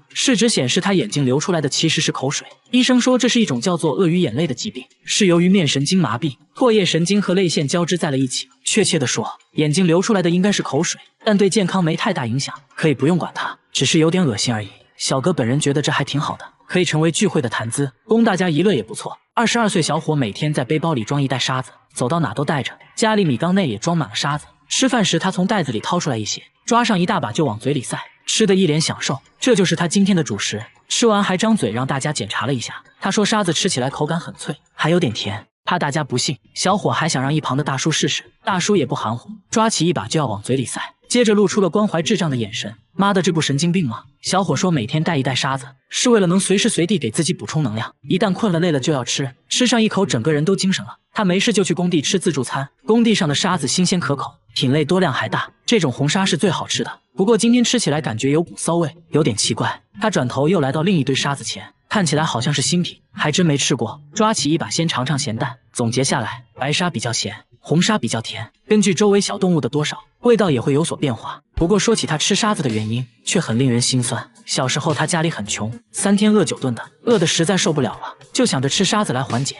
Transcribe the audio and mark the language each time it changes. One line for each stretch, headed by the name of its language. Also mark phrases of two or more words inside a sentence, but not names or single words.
Chinese: 試紙顯示他眼睛流出來的其實是口水。醫生說這是一種叫做鱷魚眼淚的疾病，是由於面神經麻痹，唾液神經和淚腺交織在了一起。確切的說，眼睛流出來的應該是口水，但對健康沒太大影響，可以不用管它，只是有點惡心而已。小哥本人覺得這還挺好的，可以成為聚會的談資，供大家娛樂也不錯。22歲小伙每天在背包裡裝一袋沙子，走到哪都帶着，家裡米缸內也裝滿了沙子。吃飯時他從袋子裡掏出來一些，抓上一大把就往嘴裡塞，吃得一臉享受。這就是他今天的主食。吃完還張嘴讓大家檢查了一下，他說沙子吃起來口感很脆，還有點甜。怕大家不信，小伙還想讓一旁的大叔試試，大叔也不含糊，抓起一把就要往嘴裡塞，接着露出了關懷智障的眼神。媽的，這不神經病嗎？小伙說每天帶一袋沙子，是為了能隨時隨地給自己補充能量，一旦困了累了就要吃，吃上一口整個人都精神了。他沒事就去工地吃自助餐，工地上的沙子新鮮可口，品類多量還大，這種紅沙是最好吃的。不過今天吃起來感覺有股騷味，有點奇怪。他轉頭又來到另一堆沙子前，看起來好像是新品，還真沒吃過。抓起一把先嘗嘗鹹淡，總結下來，白沙比較鹹， 紅沙比較甜，根據周圍小動物的多少，味道也會有所變化。不過說起他吃沙子的原因，卻很令人心酸。小時候他家裡很窮，3天餓9頓的，餓得實在受不了了，就想着吃沙子來緩解。